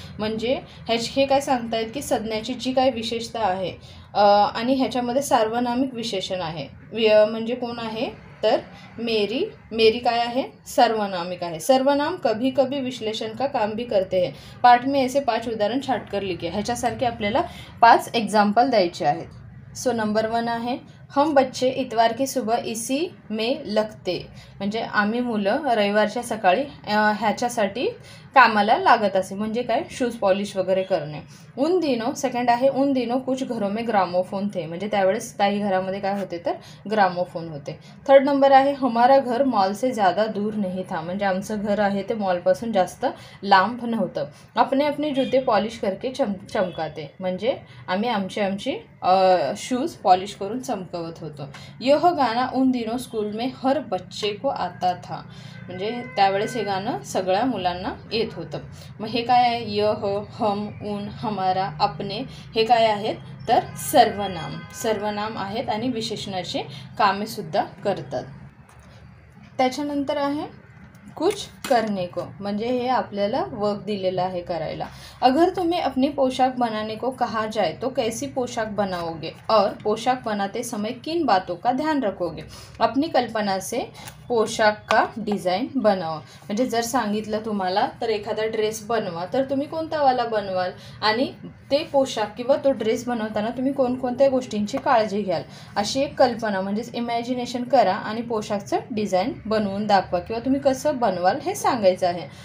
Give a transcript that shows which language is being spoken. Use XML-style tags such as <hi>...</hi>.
<mr>म्हणजे हे काय सांगतायत की संज्ञाची जी काय विशेषता आहे आणि ह्याच्यामध्ये सार्वनामिक विशेषण आहे. म्हणजे कोण आहे तर मेरी काय आहे सर्वनामिक आहे.</mr> <hi>सर्वनाम कभी कभी विश्लेषण का काम भी करते हैं. पाठ में ऐसे 5 उदाहरण छाटकर लिखे.</hi> <mr>ह्याच्यासारखे आपल्याला 5 एग्जाम्पल द्यायचे आहेत. सो नंबर 1 आहे</mr> <hi>हम बच्चे इतवार की सुबह इसी में लगते</hi> <mr>म्हणजे आम्ही मुलं रविवारच्या सकाळी ह्याच्यासाठी कामाला लागत असे म्हणजे काय शूज पॉलिश वगैरे करणे.</mr> <hi>उन दिनों</hi> <mr>सेकंड आहे</mr> <hi>उन दिनों कुछ घरों में ग्रामोफोन थे</hi> <mr>म्हणजे त्यावेळेस काही घरामध्ये काय होते तर ग्रामोफोन होते. 3rd नंबर आहे</mr> <hi>हमारा घर मॉल से ज़्यादा दूर नहीं था</hi> <mr>म्हणजे आमचं घर आहे ते मॉलपासून जास्त लांब नव्हतं.</mr> <hi>अपने अपने जूते पॉलिश करके चमकाते</hi> <mr>म्हणजे आम्ही आमची शूज पॉलिश करून चमकवत होतो.</mr> <hi>यह गाना उन दिनों स्कूल स्कूल में हर बच्चे को आता था,</hi> <mr>म्हणजे त्यावेळेस हे गाणं सगळ्या मुलांना येत होतं. मग हे काय आहे, यह, हम, उन, हमारा, अपने हे काय आहेत तर सर्वनाम आहेत आणि विशेषणाची कामेसुद्धा करतात. त्याच्यानंतर आहे</mr> <hi>कुछ करने को,</hi> <mr>म्हणजे हे आपल्याला वर्क दिलेलं आहे करायला.</mr> <hi>अगर तुम्हें अपनी पोशाक बनाने को कहा जाए तो कैसी पोशाक बनाओगे और पोशाक बनाते समय किन बातों का ध्यान रखोगे. अपनी कल्पना से पोशाक का</hi> <mr>डिझाईन बनवा, म्हणजे जर सांगितलं तुम्हाला तर एखादा ड्रेस बनवा तर तुम्ही कोणता वाला बनवाल आणि ते पोशाख किंवा तो ड्रेस बनवताना तुम्ही कोणकोणत्या गोष्टींची काळजी घ्याल अशी एक कल्पना म्हणजेच इमॅजिनेशन करा आणि पोशाखचं डिझाईन बनवून दाखवा किंवा तुम्ही कसं बनवाल हे सांगायचं आहे.</mr>